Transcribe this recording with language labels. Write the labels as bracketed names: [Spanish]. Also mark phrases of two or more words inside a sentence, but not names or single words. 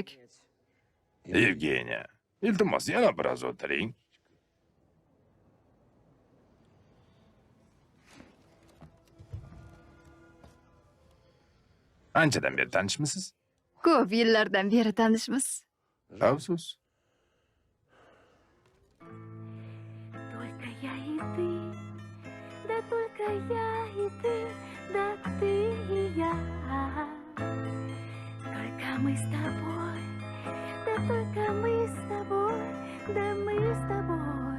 [Uzbek] Evgeniya, iltimos yana biroz o'tiring. Anchadan beri tanishmisiz? Ko'p yillardan beri tanishmiz. Afsus. [Russian] Только я и ты, да только я и ты, да ты и я. Только мы с тобой, да только мы с тобой, да мы с тобой.